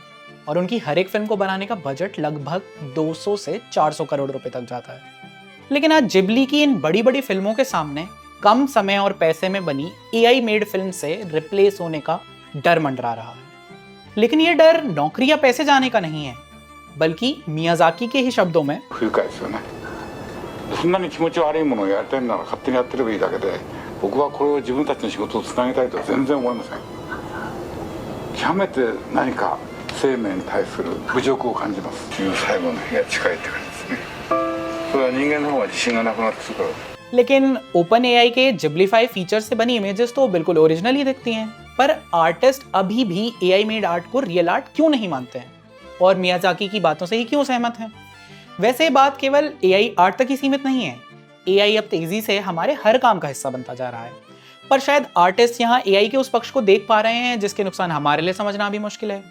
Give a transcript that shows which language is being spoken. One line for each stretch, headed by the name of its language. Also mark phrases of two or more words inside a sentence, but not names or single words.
Hindi: और उनकी हर एक फिल्म को बनाने का बजट लगभग 200 से 400 करोड़ रुपए तक जाता है। लेकिन आज जिब्ली की इन बड़ी बड़ी फिल्मों के सामने कम समय और पैसे में बनी
English: AI made film
Hindi: से रिप्लेस होने का डर मंडरा रहा है। लेकिन ये डर नौकरी या पैसे जाने का नहीं है, बल्कि मियाजाकी के ही शब्दों में
Japanese: そんなに気持ち悪いものをやりたいなら勝手にやってればいいだけで、僕はこれを自分たちの仕事をつなげたいとは全然思いません。極めて何か生命に対する侮辱を感じます。最後の日が近いって感じですね。それは人間の方が自信がなくなってくるから。
Hindi: लेकिन ओपन एआई के जिब्लीफाई फीचर से बनी इमेजेस तो बिल्कुल ओरिजिनल ही दिखती हैं, पर आर्टिस्ट अभी भी
English: AI made art
Hindi: को
English: real art
Hindi: क्यों नहीं मानते हैं और मियाजाकी की बातों से ही क्यों सहमत हैं? वैसे ये बात केवल
English: AI art
Hindi: तक ही सीमित नहीं है। एआई अब तेजी से हमारे हर काम का हिस्सा बनता जा रहा है, पर शायद आर्टिस्ट यहाँ एआई के उस पक्ष को देख पा रहे हैं जिसके नुकसान हमारे लिए समझना भी मुश्किल है।